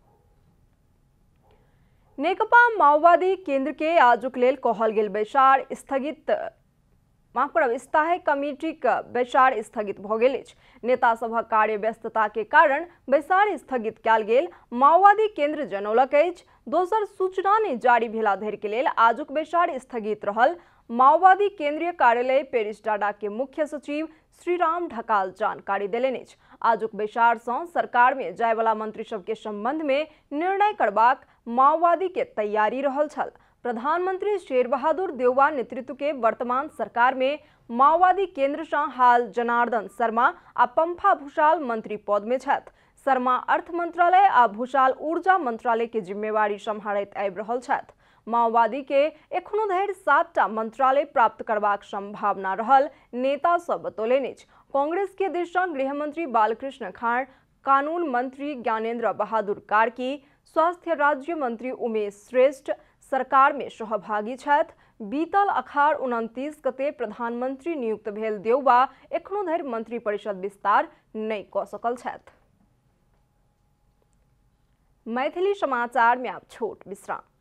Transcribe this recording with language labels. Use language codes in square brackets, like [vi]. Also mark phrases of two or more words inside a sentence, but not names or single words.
[mai] नेकपा माओवादी केंद्र के आजुक लेल कहल गेल बैसार स्थायी कमिटी के बैसार स्थगित भ गेल अछि। नेता सभक कार्य व्यस्तता के कारण बैसार स्थगित कयल गेल माओवादी केंद्र जनौलक अछि। दोसर सूचना ने जारी भेला धरि के लेल आजुक बैसार स्थगित रहल माओवादी केंद्रीय कार्यालय पेरिस डाडा के मुख्य सचिव श्रीराम ढकाल जानकारी देलनि अछि। आजुक बैसार से सरकार में जाय वाला मंत्री सब के संबंध में निर्णय करबाक माओवादी के तैयारी रहल छल। प्रधानमंत्री शेर बहादुर देउबा नेतृत्व के वर्तमान सरकार में माओवादी केंद्र से हाल जनार्दन शर्मा आ पंफा भूषाल मंत्री पद में छथि। शर्मा अर्थ मंत्रालय आ भूषाल ऊर्जा मंत्रालय के जिम्मेवारी संभालैत आबि रहल छथि। माओवादी के एखनो धरि 7टा मंत्रालय प्राप्त करबाक संभावना रहल नेता सब बतौलनि अछि। कांग्रेस के दिस से गृह मंत्री बालकृष्ण खाड़, कानून मंत्री ज्ञानेंद्र बहादुर कार्की, स्वास्थ्य राज्य मंत्री उमेश श्रेष्ठ सरकार में सहभागी छथि। बीतल अखाड़ 29 गते प्रधानमंत्री नियुक्त भेल देउबा एखनो धरि मंत्री परिषद विस्तार नहीं क सकल छथि। मैथिली समाचार में आप छोट विश्राम।